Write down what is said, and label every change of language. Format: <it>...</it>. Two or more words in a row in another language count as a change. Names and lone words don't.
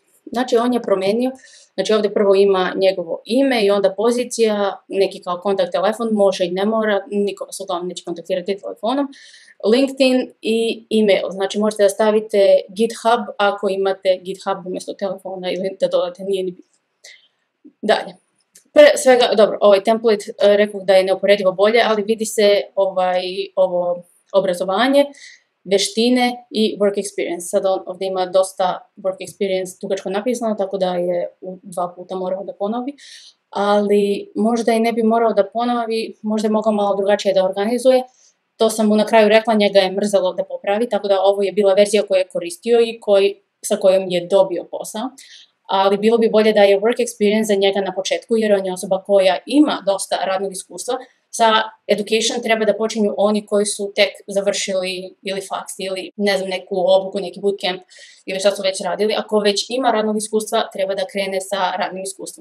<sr>Znači, on je promenio, znači ovdje prvo ima njegovo ime i onda pozicija, neki kao kontakt telefon, može i ne mora, niko vas uglavnom neće kontaktirati telefonom, LinkedIn i email, znači možete da stavite GitHub ako imate GitHub umjesto telefona ili da dodate, nije ni bitno. Dalje. Pre svega, dobro, ovaj template rekao da je neuporedivo bolje, ali vidi se ovo obrazovanje, veštine i</sr> <en>work experience.</en> <sr>Sad ovdje ima dosta</sr> <en>work experience</en> <sr>dugačko napisano, tako da je 2 puta morao da ponovi, ali možda i ne bi morao da ponovi, možda je mogao malo drugačije da organizuje. To sam mu na kraju rekla, njega je mrzelo da popravi, tako da ovo je bila verzija koju je koristio i sa kojom je dobio posao. Ali bilo bi bolje da je</sr> <en>work experience</en> <sr>za njega na početku, jer on je osoba koja ima dosta radnog iskustva. Sa education treba da počinju oni koji su tek završili ili faks ili ne znam, neku obuku, neki bootcamp ili šta su već radili. Ako već ima radnog iskustva, treba da krene sa radnim iskustvom.</sr>